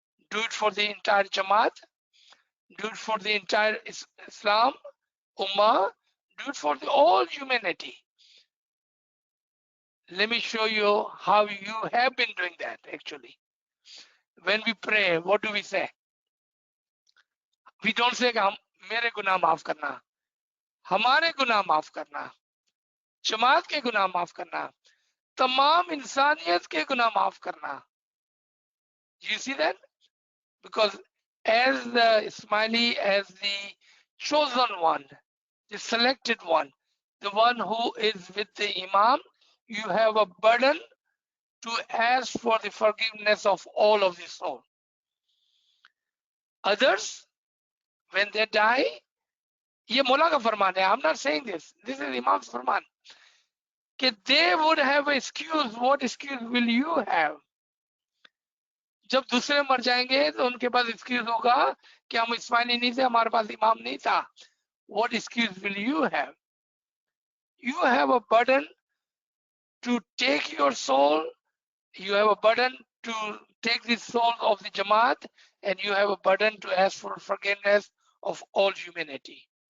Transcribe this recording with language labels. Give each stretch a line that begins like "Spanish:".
English: Do it for the entire Jamaat, do it for the entire Islam, Ummah, do it for all humanity. Let me show you how you have been doing that actually. When we pray, what do we say? We don't say
Hindi: मेरे गुनाह माफ करना, हमारे गुनाह माफ करना, जमात के गुनाह माफ करना, तमाम इंसानियत के गुनाह माफ करना.
English: You see that? Because as the Ismaili, as the chosen one, the selected one, the one who is with the Imam, you have a burden to ask for the forgiveness of all of the soul. Others, when they die,
Hindi: ये मौला का फरमान है,
English: I'm not saying this, this is Imam's फरमान, कि they would have an excuse. What excuse will you have?
Hindi: जब दूसरे मर जाएंगे तो उनके पास excuse होगा कि हम इस्माइली नहीं थे, हमारे पास इमाम नहीं था.
English: What excuse will you have? You have a burden to take your soul, you have a burden to take the soul of the Jamaat, and you have a burden to ask for forgiveness of all humanity.